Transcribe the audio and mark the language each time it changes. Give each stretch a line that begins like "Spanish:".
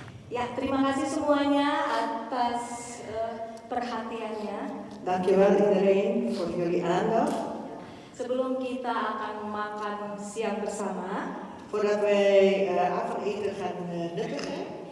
Indonesian: Ya, terima kasih semuanya atas perhatiannya.
Dutch: Dankjewel iedereen voor jullie aandacht.
Indonesian: Sebelum kita akan makan siang bersama,
Dutch: Voordat wij avondeten gaan nuttigen,